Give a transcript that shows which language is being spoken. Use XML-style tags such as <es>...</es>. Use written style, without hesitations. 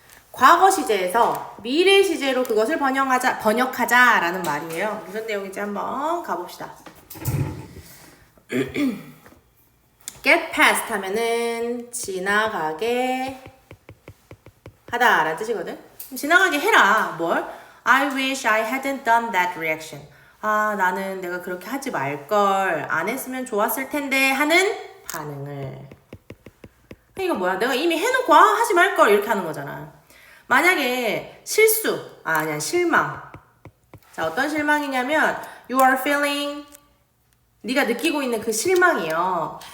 <ko>과거 시제에서 미래 시제로 그것을 번역하자 라는 말이에요. 무슨 내용인지 한번 가봅시다.</ko> <en>get past</en> <ko>하면은 지나가게 하다 라는 뜻이거든. 지나가게 해라. 뭘?</ko> <en>I wish I hadn't done that reaction.</en> <ko>아, 나는 내가 그렇게 하지 말걸. 안 했으면 좋았을 텐데 하는 반응을. 이거 뭐야? 내가 이미 해놓고 하지 말걸 이렇게 하는 거잖아. 만약에 아니야, 실망. 자, 어떤 실망이냐면</ko> <en>you are feeling</en> <ko>네가 느끼고 있는 그 실망이요.</ko>